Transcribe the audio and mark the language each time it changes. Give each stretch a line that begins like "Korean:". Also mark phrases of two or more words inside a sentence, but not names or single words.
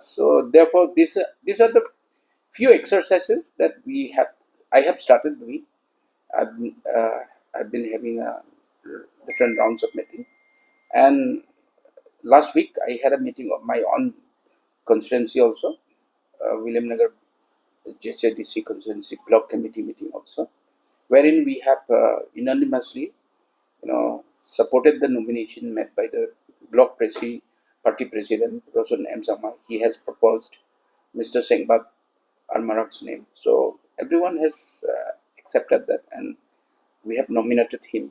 English: So therefore, these are the few exercises that I have started doing. I've been having different rounds of meeting, and last week I had a meeting of my own constituency also, William Nagar GHADC constituency block committee meeting also, wherein we have unanimously, supported the nomination made by the block party president Rosan M. Sama. He has proposed Mr. Sengbat Armarak's name. So everyone has accepted that, and we have nominated him.